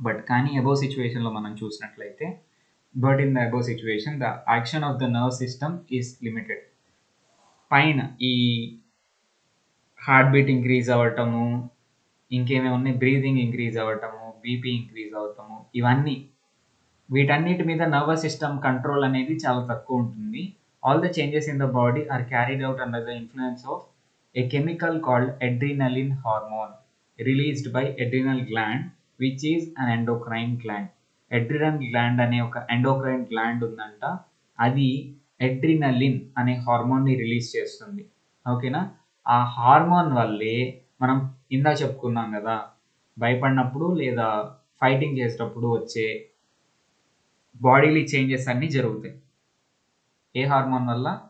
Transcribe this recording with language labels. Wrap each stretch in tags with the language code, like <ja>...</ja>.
<te>కానీ అబోవ్ సిచ్యువేషన్లో మనం చూసినట్లయితే,</te> <en>In the above situation the action of the nerve system is limited.</en> <te>పైన ఈ హార్ట్ బీట్ ఇంక్రీజ్ అవ్వటము, ఇంకేమేమి ఉన్నాయి, బ్రీతింగ్ ఇంక్రీజ్ అవ్వటము, బీపీ ఇంక్రీజ్ అవ్వటము, వీటన్నిటి మీద నర్వస్ సిస్టమ్ కంట్రోల్ అనేది చాలా తక్కువ ఉంటుంది.</te> <en>All the changes in the body are carried out under the influence of a chemical called adrenaline hormone released by adrenal gland, which is an endocrine gland.</en> <te>Adrenal gland అనే ఒక endocrine gland ఉందంట. అది adrenaline అనే హార్మోన్ని release చేస్తుంది. ఓకేనా? ఆ hormone వల్లే మనం ఇందా చెప్పుకున్నాం కదా, భయపడినప్పుడు లేదా ఫైటింగ్ చేసేటప్పుడు వచ్చే బాడీలీ చేంజెస్ అన్నీ జరుగుతాయి. ఏ హార్మోన్ వల్ల?</te>